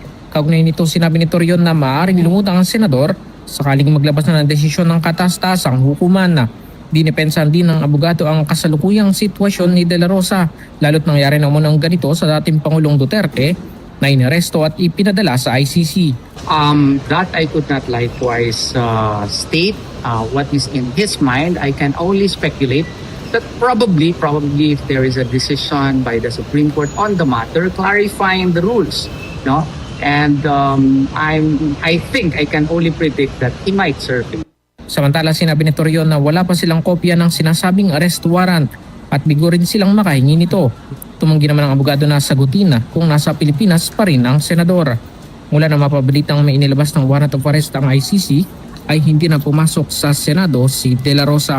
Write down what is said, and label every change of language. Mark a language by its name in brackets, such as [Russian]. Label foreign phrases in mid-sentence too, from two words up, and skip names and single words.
[Filipino] Kaugnay nito, sinabi ni Torion na maaaring lumutang ang senador sakaling maglabas na ng desisyon ng katas-tasang hukuman. Dinipensahan din ng abogado ang kasalukuyang sitwasyon ni de la Rosa, lalo't nangyari na umunang ganito sa dating Pangulong Duterte na inaresto at ipinadala sa ICC. [English] That I could not likewise state what is in his mind. I can only speculate that probably if there is a decision by the Supreme Court on the matter clarifying the rules, no? And I think I can only predict that he might serve it. [Filipino] Samantala, sinabi ni Torion na wala pa silang kopya ng sinasabing arrest warrant at bigo rin silang makahingi nito. Tumanggi naman ang abogado na sagutin kung nasa Pilipinas pa rin ang senador. Mula na mapabalitang may inilabas ng [English] warrant of arrest [Filipino] ang ICC, ay hindi na pumasok sa Senado si De La Rosa.